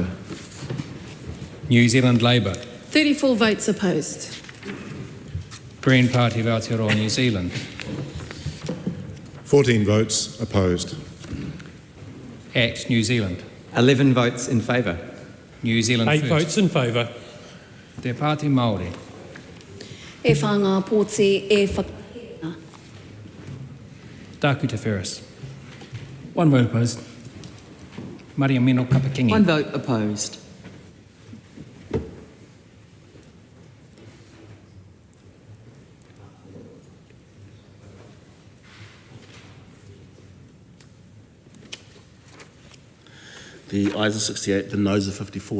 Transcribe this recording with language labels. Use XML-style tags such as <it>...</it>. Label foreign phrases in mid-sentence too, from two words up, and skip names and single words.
<en>New Zealand Labour. 34 votes opposed. Green Party of Aotearoa, New Zealand. 14 votes opposed. ACT New Zealand. 11 votes in favour. New Zealand 8 First. votes in favour. Te Pāti Māori.</en> <mi>E whanga pōti e whakahea.</mi> <en>Taku Te Ferris. 1 vote opposed. Maria Mino Kapakingi. 1 vote opposed. The ayes are 68, the noes are 54.</en>